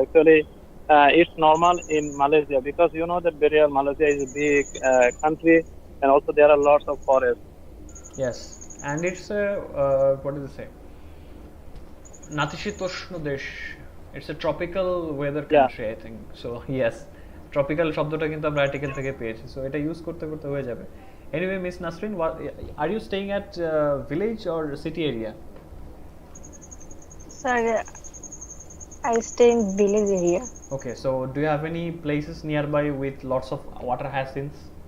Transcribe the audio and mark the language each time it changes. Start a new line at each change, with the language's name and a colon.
English: Actually, it's normal in Malaysia because you know that Malaysia is a big country, and also there are lots of forests. Yes, and it's a what does it say?
Bangla: নাতিশীতোষ্ণ দেশ,
English: it's a tropical weather country, I think so.
Bangla: Yes, tropical শব্দটা কিন্তু আমরা article থেকে পেয়েছি, so এটা use করতে করতে হয়ে যাবে।
English: Anyway, Miss Nasrin, are you staying at village or city area? Sir, I stay in village area. Okay, so do you have any places nearby with lots of water hyacinths?